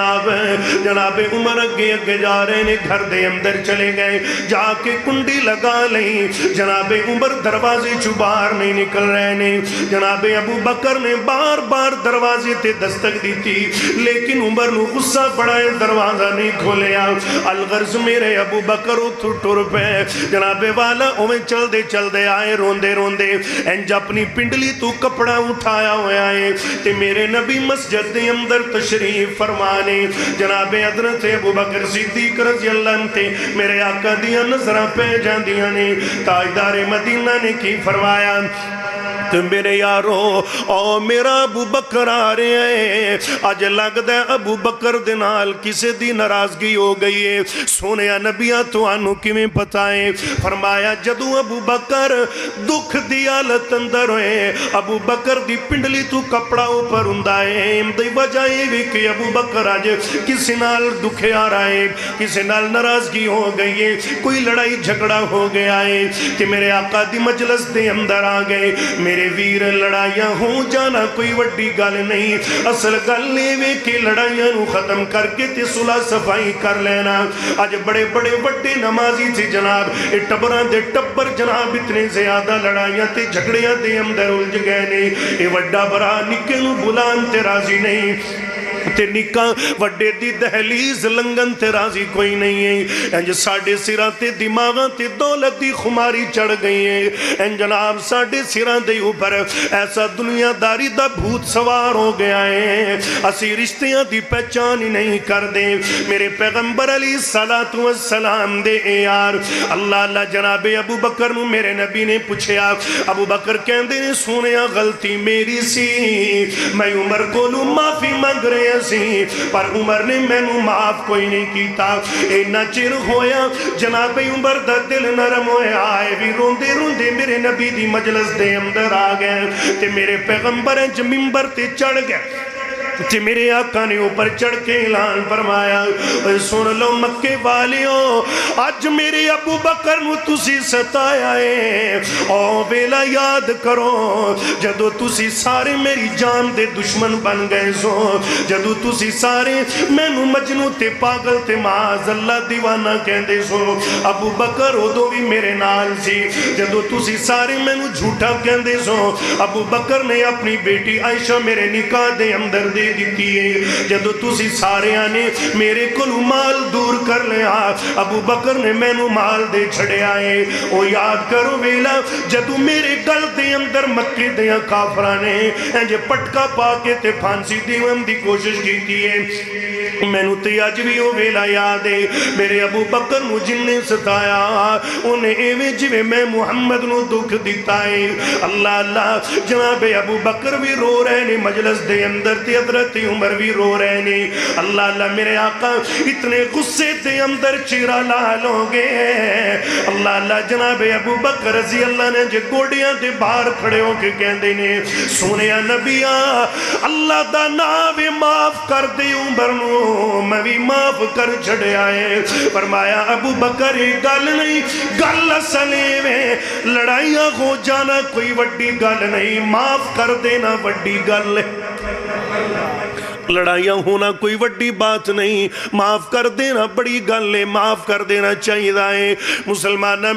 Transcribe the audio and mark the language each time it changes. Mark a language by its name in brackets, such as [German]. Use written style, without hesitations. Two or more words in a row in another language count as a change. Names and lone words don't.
[Punjabi] جناب عمر اگے اگے جا رہے نے گھر دے اندر چلے گئے جا کے کنڈی لگا لیں جناب عمر دروازے چبار نہیں نکل رہے نے جناب ابو بکر نے بار بار دروازے تے دستک دی تھی لیکن عمر نو غصہ پڑائے دروازہ نہیں کھولیا الغرض میرے ابو بکر اتھو ٹر پہ جناب والا اویں چل دے آئے روندے روندے انج اپنی پنڈلی تو کپڑا اٹھایا ہوئے آئے تے میرے نبی مسجد دے اندر تشریف فرمانے جناب حضرت ابو بکر صدیق [Arabic] رضی اللہ عنہ [Punjabi] تے میرے آقا دیاں نظرہ پہ جاندیاں نے تاجدار مدینہ نے کی فرمایا تو میرے یارو او میرا ابو بکر آ رہے ہیں آج لگ دے ابو بکر دنال کسے دی ناراضگی ہو گئی ہے سونیا نبیاں تو آنو کیویں پتائیں فرمایا جدو ابو بکر دکھ دی حالت اندر ہوئے ابو بکر دی پنڈلی تو کپڑا اوپر ہندائے دی وجہ یہ بھی کہ ابو بکر آج کسی نال دکھے آ رہا ہے کسی نال ناراضگی ہو گئی ہے کوئی لڑائی جھگڑا ہو گیا ہے کہ میرے آقا دی مجلس دے اندر آ گئے میرے ویر لڑائیاں ہوں جانا کوئی وڈی گل نہیں اصل گل لیوے کہ لڑائیاں نو ختم کر کے تے صلح صفائی کر لینا آج بڑے بڑے وڈے نمازی تھے جناب ٹبران دے ٹبر جناب اتنے زیادہ لڑائیاں تے جھگڑیاں دے اندر الجھ گئے نے اے وڈا برا نکے نو بلان تے راضی نہیں تے نکاں وڈے دی دہلیز لنگن تے راضی کوئی نہیں ہے انج ساڑھے سران تے دماغاں تے دولت دی خماری چڑھ گئی ہے انج جناب ساڑھے سران دے اوپر ایسا دنیا داری دا بھوت سوار ہو گیا ہے اسی رشتیاں دی پہچان ہی نہیں کر دے میرے پیغمبر علیہ السلام دے اے یار اللہ اللہ جناب ابو بکر نو میرے نبی نے پوچھیا ابو بکر کہندے نے سونیا غلطی میری سی میں عمر کو لوں معافی مانگ رہے سی پر عمر نے میں نو معاف کوئی نہیں کیتا اینا چر ہویا جناب عمر دا دل نرم ہویا آئے بھی روندے روندے میرے نبی دی مجلس دے اندر آ گئے تے میرے پیغمبر جو منبر تے چڑھ گئے تے میرے آقا نے اوپر چڑھ کے اعلان فرمایا سن لو مکے والیوں آج میرے ابو بکر نو تسی ستایا ہے او ویلا یاد کرو جدو تسی سارے میری جان دے دشمن بن گئے سو جدو تسی سارے میں نو مجنو تے پاگل تے [Arabic] معاذ اللہ [Punjabi] دیوانہ کہندے سو ابو بکر ادو بھی میرے نال سی جدو تسی سارے میں نو جھوٹا کہندے سو ابو بکر نے اپنی بیٹی عائشہ میرے نکاح دے اندر دے دیتی ہے جدو تسی سارے آنے میرے کلو مال دور کر لیا ابو بکر نے میں نو مال دے چھڑے آئے او یاد کرو ویلا جدو میرے گل دے اندر مکے دیا کافرانے انجے پٹکا پا کے تے پھانسی دیوان دی کوشش کی ہے میں نو تے آج بھی او ویلا یاد ہے میرے ابو بکر نو جن نے ستایا انہیں ایویں جویں میں محمد نو دکھ دیتا ہے اللہ اللہ جناب ابو بکر بھی رو رہے نے مجلس دے اندر تے حضرت عمر بھی رو رہے نے اللہ اللہ میرے آقا اتنے غصے دے اندر چیرہ لال ہو گئے اللہ اللہ جناب ابو بکر [Arabic] رضی اللہ [Punjabi] نے جے گوڑیاں دے باہر کھڑے ہو کے کہندے نے سونیا نبیاں اللہ دا ناوے معاف کر دے عمر نو میں بھی معاف کر چھڑے آئے فرمایا ابو بکر گل نہیں گل اصلے میں لڑائیاں ہو جانا کوئی وڈی گل نہیں معاف کر دینا وڈی گل ہے لڑائیاں ہونا کوئی وڈی بات نہیں، معاف کر دینا بڑی گل ہے، معاف کر دینا چاہیے مسلمانہ۔